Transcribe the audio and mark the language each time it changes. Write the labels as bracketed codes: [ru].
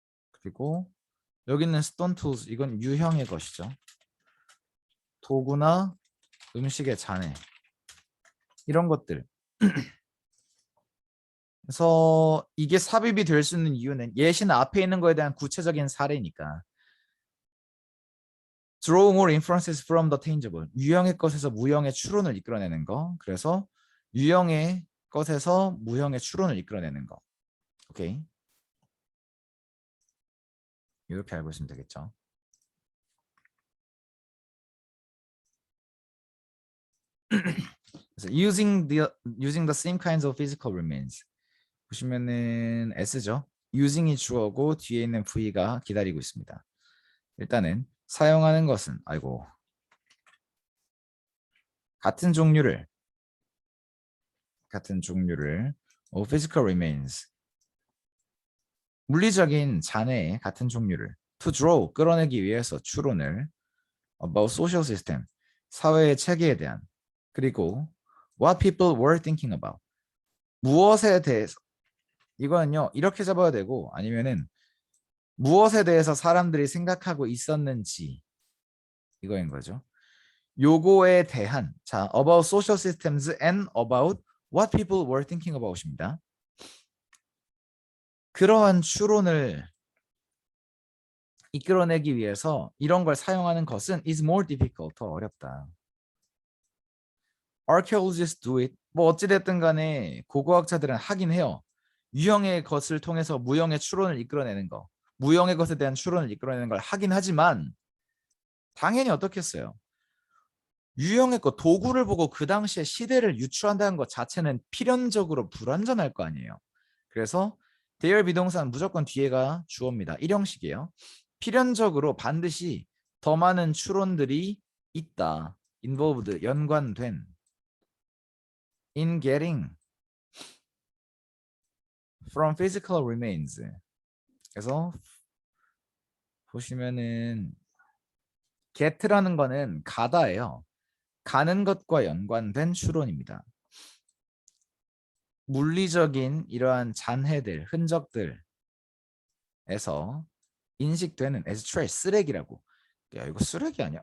[ko] 그리고 여기 있는 [en] stone tools [ko] 이건 유형의 것이죠. 도구나 음식의 잔해 이런 것들. 그래서 이게 삽입이 될 수 있는 이유는 예시는 앞에 있는 거에 대한 구체적인 사례니까. [en] Draw more inferences from the tangible. [ko] 유형의 것에서 무형의 추론을 이끌어내는 거. 그래서 유형의 것에서 무형의 추론을 이끌어내는 거. 오케이. 이렇게 알고 있으면 되겠죠. 그래서 [en] using the same kinds of physical remains. [ko] 보시면은 S죠. using이 주어고 뒤에 있는 V가 기다리고 있습니다. 일단은 사용하는 것은 같은 종류를 [en] physical remains [ko] 물리적인 잔해의 같은 종류를 [en] to draw [ko] 끌어내기 위해서 추론을 [en] about social system [ko] 사회의 체계에 대한 그리고 [en] what people were thinking about [ko] 무엇에 대해서 이거는요 이렇게 잡아야 되고 아니면은 무엇에 대해서 사람들이 생각하고 있었는지 이거인 거죠. 요거에 대한 자 [en] about social systems and about what people were thinking about입니다. [ko] 그러한 추론을 이끌어내기 위해서 이런 걸 사용하는 것은 [en] is more difficult [ko] 더 어렵다. [en] Archaeologists do it. [ko] 뭐 어찌됐든 간에 고고학자들은 하긴 해요. 유형의 것을 통해서 무형의 추론을 이끌어내는 거. 무형의 것에 대한 추론을 이끌어내는 걸 하긴 하지만 당연히 어떻겠어요. 유형의 것 도구를 보고 그 당시에 시대를 유추한다는 것 자체는 필연적으로 불완전할 거 아니에요. 그래서 대열 비동사는 무조건 뒤에가 주어입니다. 일형식이에요. 필연적으로 반드시 더 많은 추론들이 있다. [en] involved [ko] 연관된 [en] in getting from physical remains. [ko] 그래서 보시면은 get라는 거는 가다예요. 가는 것과 연관된 추론입니다. 물리적인 이러한 잔해들, 흔적들에서 인식되는 [en] as trash, [ko] 쓰레기라고. 야, 이거 쓰레기 아니야?